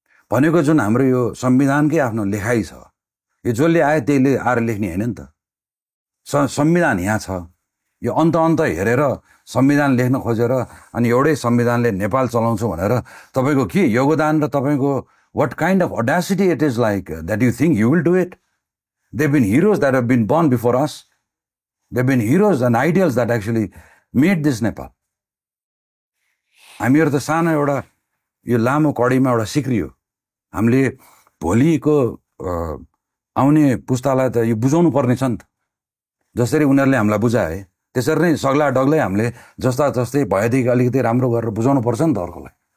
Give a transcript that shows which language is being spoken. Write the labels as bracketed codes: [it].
[ne] भनेको जुन हाम्रो यो संविधानकै आफ्नो लेखाइ छ, यो जसले आयो त्यहीले आएर लेख्ने होइन नि त। संविधान यहाँ छ, यो अन्त हेरेर संविधान लेख्न खोजेर अनि एउटै संविधानले नेपाल चलाउँछु भनेर तपाईँको के योगदान र तपाईँको [en] what kind of audacity it is like that you think you will do it? They've been heroes that have been born before us. They've been heroes and ideals that actually made this Nepal. [ne] हामीहरू त सानो एउटा यो लामो कडीमा एउटा सिक्री हो। हामीले भोलिको आउने पुस्तालाई त यो बुझाउनु पर्ने छ नि त। जसरी उनीहरूले हामीलाई बुझाए त्यसरी नै सग्ला डग्लै हामीले जस्तै भएदेखि अलिकति राम्रो गरेर बुझाउनु पर्छ नि त अर्कोलाई।